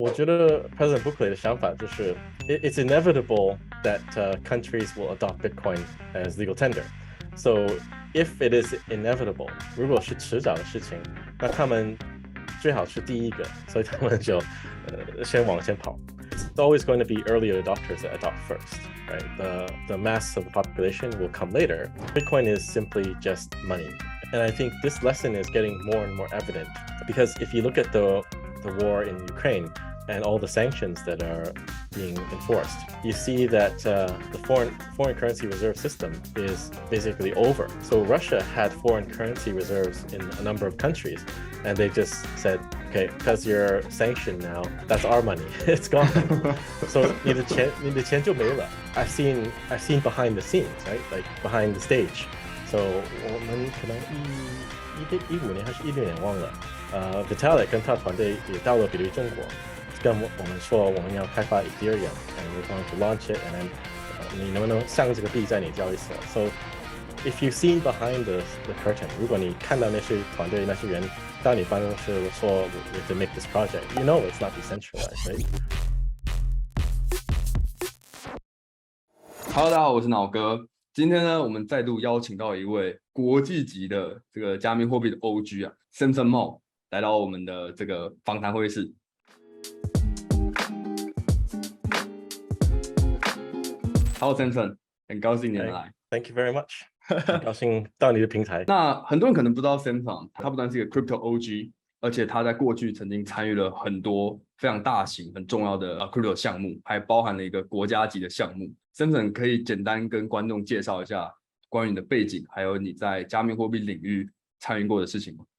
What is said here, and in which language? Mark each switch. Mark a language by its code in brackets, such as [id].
[zh] 我觉得 [en] President Buckley [zh] 的想法就是 [en] it's inevitable that countries will adopt Bitcoin as legal tender. So if it is inevitable, [zh] 如果是迟早的事情，那他们最好是第一个，所以他们就先往前跑。 [en] It's always going to be early adopters that adopt first, right? The mass of the population will come later. Bitcoin is simply just money. And I think this lesson is getting more and more evident because if you look at the war in Ukraine and all the sanctions that are being enforced, you see that the foreign currency reserve system is basically over. So Russia had foreign currency reserves in a number of countries, and they just said, okay, because you're sanctioned now, that's our money. It's gone. So [zh] 你的钱就没了. [en] I've seen behind the scenes, right? Like behind the stage. [zh] So 我们可能15年还是16年忘了。 Vitalik 跟他团队也到了比特币中国，跟我们说我们要开发 Ethereum and [en] we're going to launch it and then [zh] 你能不能上这个币在你交易所 [en] So if you've seen behind the curtain, [zh] 如果你看到那些团队那些人到你办公室说 [en] we have to make this project, you know it's not decentralized, right? [zh] Hello， 大家好，我是脑哥。今天呢，我们再度邀请到一位国际级的这个加密货币的 OG 啊 ，Samson Mow 来到我们的这个访谈会议室。 Hello Samson， 很高兴你能来。 [en] Thank you very much [zh] 很高兴到你的平台。那很多人可能不知道 Samson， 他不但是一个 Crypto OG， 而且他在过去曾经参与了很多非常大型、很重要的 Crypto 项目，还包含了一个国家级的项目。 Samson 可以简单跟观众介绍一下关于你的背景，还有你在加密货币领域参与过的事情吗？